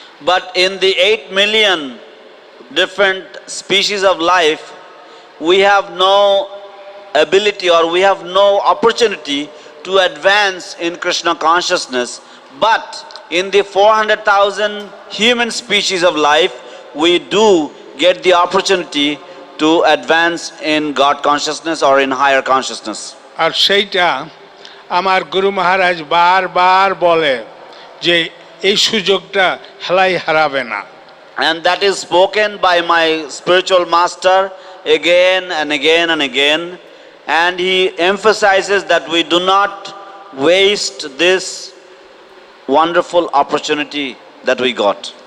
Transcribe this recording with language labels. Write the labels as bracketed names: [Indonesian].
[English] But in the 8 million different species of life, we have no ability or we have no opportunity to advance in Krishna consciousness. But in the 400,000 human species of life, we do get the opportunity to advance in God consciousness or in higher consciousness. [Bangla] আর সেইটা আমার গুরু মহারাজ বারবার বলে যে এই সুযোগটা হেলাই হারাবে না। [English] And that is spoken by my spiritual master again and again and again. And he emphasizes that we do not waste this wonderful opportunity that we got.